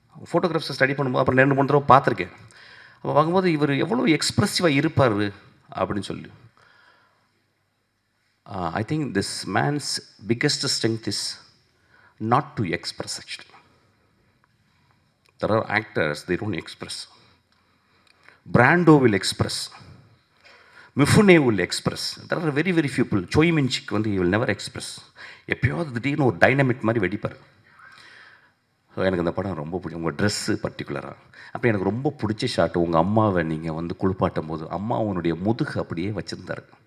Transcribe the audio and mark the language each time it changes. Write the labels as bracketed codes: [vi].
[ta] ஃபோட்டோகிராஃப்ஸை study பண்ணும்போது அப்புறம் 2-3 தடவை பார்த்துருக்கேன். அப்போ பார்க்கும்போது இவர் எவ்வளோ எக்ஸ்ப்ரெசிவாக இருப்பார் அப்படின்னு சொல்லி. [en] I think this man's biggest strength is not to express actually. There are actors, they don't express. Brando will express, Mifune will express. There are very few people. Choi Min-sik வந்து he will never express. [ta] எப்பயாவது திடீர்னு ஒரு dynamic மாதிரி வெடிப்பார். So எனக்கு அந்த படம் ரொம்ப பிடிக்கும். உங்கள் ட்ரெஸ்ஸு பர்டிகுலராக அப்போ எனக்கு ரொம்ப பிடிச்ச ஷாட்டு, உங்கள் அம்மாவை நீங்கள் வந்து குளிப்பாட்டும் போது அம்மா அவனுடைய முதுகு அப்படியே வச்சுருந்தாரு.